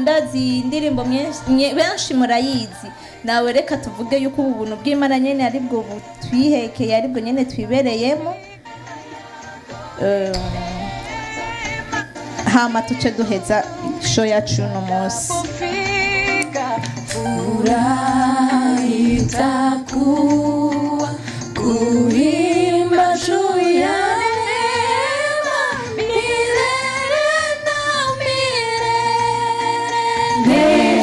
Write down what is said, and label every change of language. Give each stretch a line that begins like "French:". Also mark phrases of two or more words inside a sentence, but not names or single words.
Rundi: Ndazi indirimbo benshi murayizi, nawe reka tuvuge yuko ubu buntu bw'Imana nyine aribwo twihekeye, aribwo nyine twibereyemo. Hama tuce duheza show yacu uno munsi.
Swahili: Itakuwa kuimba juu ya neema milele na milele.